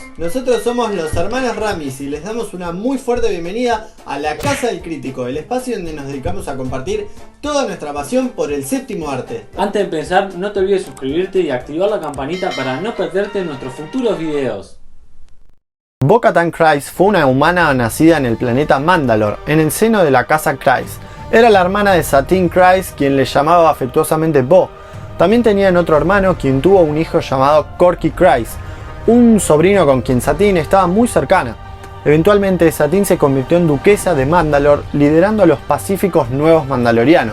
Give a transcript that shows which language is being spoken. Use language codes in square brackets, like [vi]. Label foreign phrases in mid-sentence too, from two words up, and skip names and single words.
[es] Nosotros somos los hermanos Ramis y les damos una muy fuerte bienvenida a la Casa del Crítico, el espacio donde nos dedicamos a compartir toda nuestra pasión por el séptimo arte. Antes de empezar, no te olvides suscribirte y activar la campanita para no perderte nuestros futuros videos. Bo-Katan Kryze fue una humana nacida en el planeta Mandalore, en el seno de la casa Kryze. Era la hermana de Satine Kryze, quien le llamaba afectuosamente Bo. También tenían otro hermano, quien tuvo un hijo llamado Corky Kryze, un sobrino con quien Satine estaba muy cercana. Eventualmente Satine se convirtió en duquesa de Mandalore, liderando a los pacíficos nuevos mandalorianos.